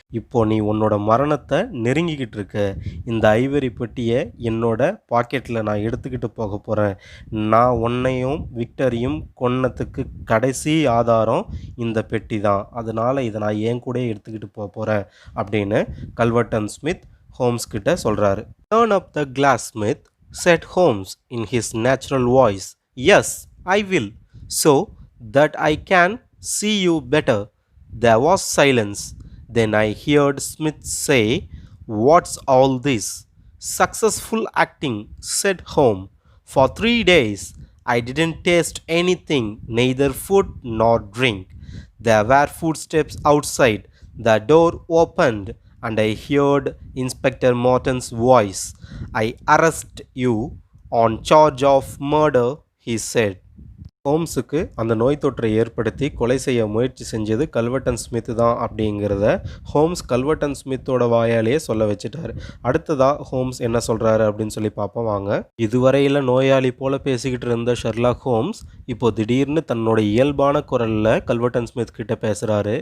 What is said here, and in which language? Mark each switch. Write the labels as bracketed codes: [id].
[ta] இப்போ நீ உன்னோட மரணத்தை நெருங்கிக்கிட்டு இருக்க. இந்த ஐவரி பெட்டியை என்னோட பாக்கெட்டில் நான் எடுத்துக்கிட்டு போக போகிறேன். நான் உன்னையும் விக்டரையும் கொன்னதுக்கு கடைசி ஆதாரம் இந்த பெட்டி தான். அதனால் இதை நான் என் கூட எடுத்துக்கிட்டு போக போகிறேன் அப்படின்னு கல்வர்டன் ஸ்மித் ஹோம்ஸ் கிட்ட சொல்கிறாரு. [en] Turn up the glass, Smith, said Holmes in his natural voice. Yes, I will, so that I can see you better. There was silence. Then I heard Smith say, "What's all this?" Successful acting, said Holmes. For 3 days I didn't taste anything, neither food nor drink. There were footsteps outside. The door opened, and I heard Inspector Morton's voice. I arrest you on charge of murder, he said. [ta] ஹோம்ஸுக்கு அந்த நோய் தொற்றை ஏற்படுத்தி கொலை செய்ய முயற்சி செஞ்சது கல்வர்டன் Smith தான் அப்படிங்கிறத ஹோம்ஸ் கல்வர்டன் ஸ்மித்தோட வாயாலேயே சொல்ல வச்சுட்டாரு. அடுத்ததா ஹோம்ஸ் என்ன சொல்கிறாரு அப்படின்னு சொல்லி பார்ப்போம் வாங்க. இதுவரையில் நோயாளி போல பேசிக்கிட்டு இருந்த ஷெர்லாக் ஹோம்ஸ் இப்போ திடீர்னு தன்னோட இயல்பான குரலில் கல்வர்டன் ஸ்மித் கிட்ட பேசுகிறாரு.